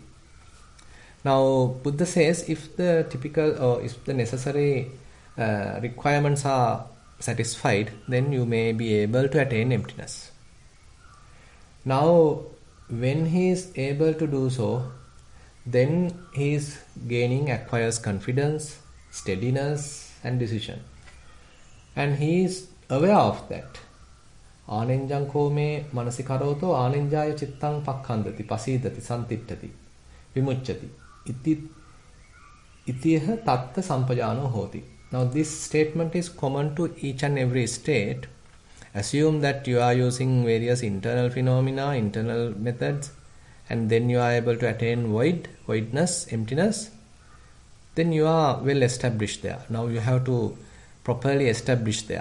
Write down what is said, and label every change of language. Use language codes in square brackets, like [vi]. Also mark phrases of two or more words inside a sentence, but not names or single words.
[en] Now Buddha says, if the typical or if the necessary requirements are satisfied, then you may be able to attain emptiness. Now when he is able to do so, then he is acquires confidence, steadiness and decision. And he is aware of that. [pi] Anenjang kome manasikaroto anenjaya chittang pakkhandati pasidati santittati vimucchati itiha tatta sampajano hoti. [en] Now this statement is common to each and every state. Assume that you are using various internal phenomena, internal methods, and then you are able to attain voidness, emptiness. Then you are well established there. Now you have to properly establish there.